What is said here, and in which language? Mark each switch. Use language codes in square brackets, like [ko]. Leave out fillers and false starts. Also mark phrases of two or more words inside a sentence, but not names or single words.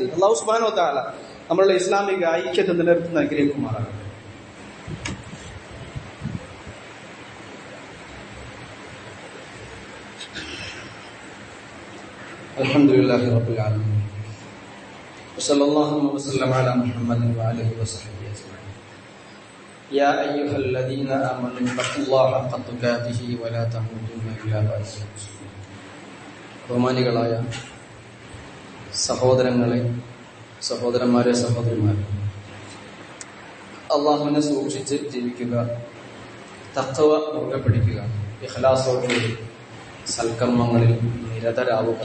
[ar] الله سبحانه وتعالى [ml] നമ്മളുടെ ഇസ്ലാമിക ഐക്യത്തെ നിലനിർത്തുന്ന അനുഗ്രഹിക്കുമാറാകട്ടെ. [ar] الحمد لله رب العالمين وصلى الله وسلم على محمد وآله وصحبه أجمعين. يا أيها الذين آمنوا اتقوا الله حق تقاته ولا تموتن إلا وأنتم مسلمون. [ml] ബഹുമാനികളായ സഹോദരന്മാരെ, സഹോദരിമാരെ, അള്ളാഹുവിനെ സൂക്ഷിച്ച് ജീവിക്കുക, തഖ്വ മുറുകെ പിടിക്കുക, ഇഖ്ലാസോടുകൂടി സൽക്കർമ്മങ്ങളിൽ നിരതരാവുക.